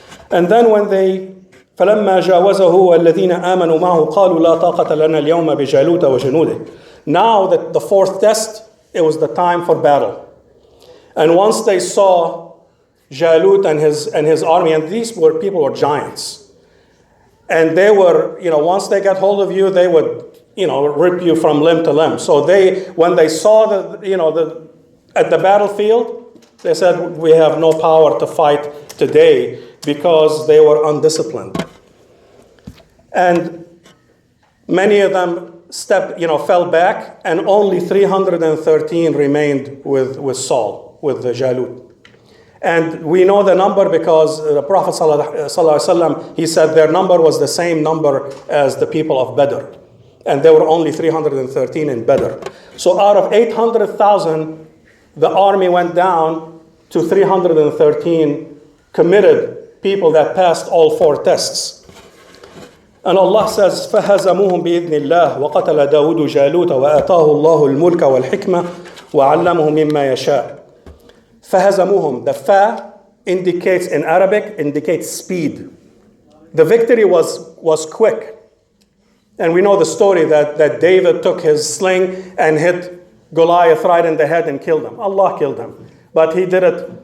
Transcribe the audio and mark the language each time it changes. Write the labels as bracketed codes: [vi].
[en] And then when they [ar] فلما جاوزه والذين آمنوا معه قالوا لا طاقة لنا اليوم بجالوت وجنوده. [en] Now that the fourth test, it was the time for battle. And once they saw Jalut and his army, and these people were giants, and they were, once they got hold of you, they would, rip you from limb to limb. So when they saw at the battlefield, they said, we have no power to fight today, because they were undisciplined. And many of them fell back, and only 313 remained with Saul, with the Jalut. And we know the number because the Prophet ﷺ, he said their number was the same number as the people of Badr. And there were only 313 in Badr. So out of 800,000, the army went down to 313 committed people that passed all four tests. And Allah says, [ar] فَهَزَمُوهُمْ بِإِذْنِ اللَّهِ وَقَتَلَ دَاوُدُ جَالُوتَ وَآتَاهُ اللَّهُ الْمُلْكَ وَالْحِكْمَةَ وَعَلَّمَهُ مِمَّا يَشَاءُ. فَهَزَمُوهُمْ. [en] The fa in Arabic indicates speed. The victory was quick. And we know the story that David took his sling and hit Goliath right in the head and killed him. Allah killed him. But he did it.